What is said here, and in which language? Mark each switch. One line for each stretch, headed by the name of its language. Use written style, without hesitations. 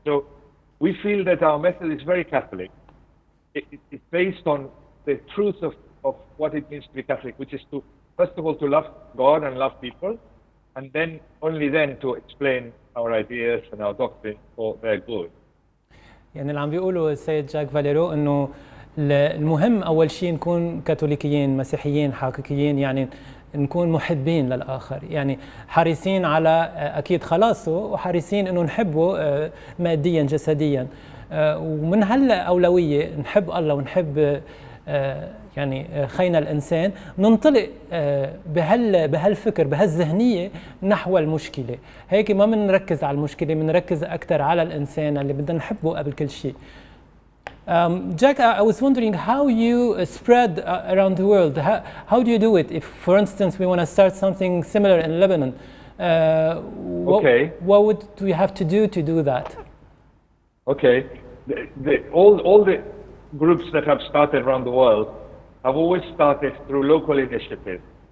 English: So we feel that our method is very Catholic. It's based on the truth of what it means to be Catholic, which is to, first of all, to love God and love people, and then only then to explain our ideas and our doctrine for their good.
Arabic: يعني اللي عم بيقوله السيد جاك فاليرو انه المهم أول شيء نكون كاثوليكيين مسيحيين حقيقيين، يعني نكون محبين للآخر، يعني حريصين على أكيد خلاصه وحريصين أنه نحبه ماديا جسديا، ومن هالأولوية نحب الله ونحب يعني خينا الإنسان، ننطلق بهالفكر بهالذهنية نحو المشكلة. هيك ما بنركز على المشكلة، بنركز أكثر على الإنسان اللي بدنا نحبه قبل كل شيء.
English: Jack, I was wondering how you spread around the world. How do you do it? If, for instance, we want to start something similar in Lebanon, what would we have to do that? Okay, all the groups that have started around the world have always started through local initiatives.